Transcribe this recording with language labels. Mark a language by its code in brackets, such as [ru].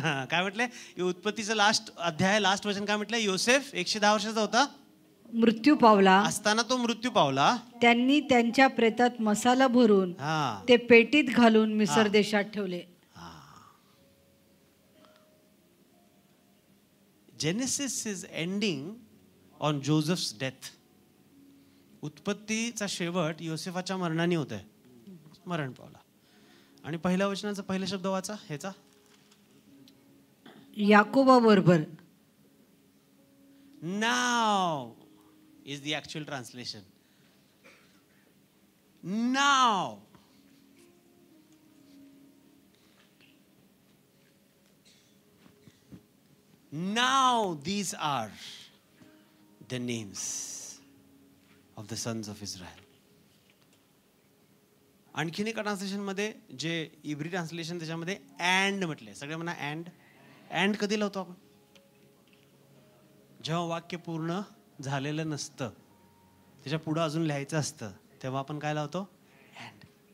[mr] काय म्हटलंय? उत्पत्तीचं लास्ट अध्याय, लास्ट वचन काय म्हटलंय? योसेफ 110 वर्षाचा होता, मृत्यू पावला. असताना तो मृत्यू पावला. त्यांनी त्यांच्या प्रेतात मसाला भरून ते पेटीत घालून मिस्र देशात ठेवले. [en] Genesis is ending on Joseph's death. [mr] उत्पत्तीचा शेवट योसेफाच्या मरणाने होत आहे. मरण पावला. आणि पहिल्या वचनाचा पहिला शब्द वाचा ह्याचा. याकोबाबरोबर. [en] नाव is the actual translation. [mr] Now. [en] नाव these are the names of the sons of Israel. [mr] आणखीन एका ट्रान्सलेशन मध्ये जे इब्री ट्रान्सलेशन त्याच्यामध्ये अँड म्हटले. सगळे म्हणा अँड. अँड कधी लावतो आपण? जेव्हा वाक्य पूर्ण झालेलं नसतं, त्याच्या पुढं अजून लिहायचं असतं, तेव्हा आपण काय लावतो? अँड.